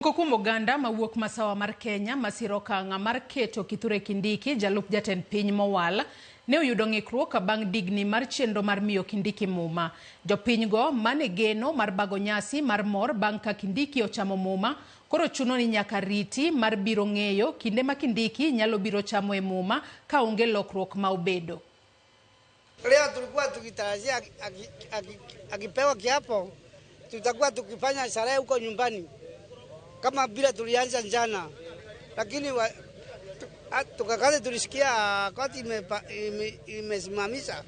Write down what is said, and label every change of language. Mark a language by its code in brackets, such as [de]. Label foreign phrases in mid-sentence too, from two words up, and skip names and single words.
[luo] Kokumo Ganda mawuok masawa mar Kenya masiro kanga mar keto Kithure Kindiki jalup jatend piny mowal ne oyudo ng'ikruok bang' digni mar chenro mar miyo Kindiki muma. Jopiny go mane geno mar bago nyasi mar mor bang' ka Kindiki ochamo muma koro chuno ni nyaka riti mar biro ng'eyo kinde ma Kindiki nyalo biro chamo e muma ka onge lokruok ma obedo. [sw] Leo tulikuwa tukitarajia akipewa kiapo tutakuwa tukifanya sherehe huko nyumbani kama bila tulianza jana, lakini tukakaza tulisikia koti imesimamisha.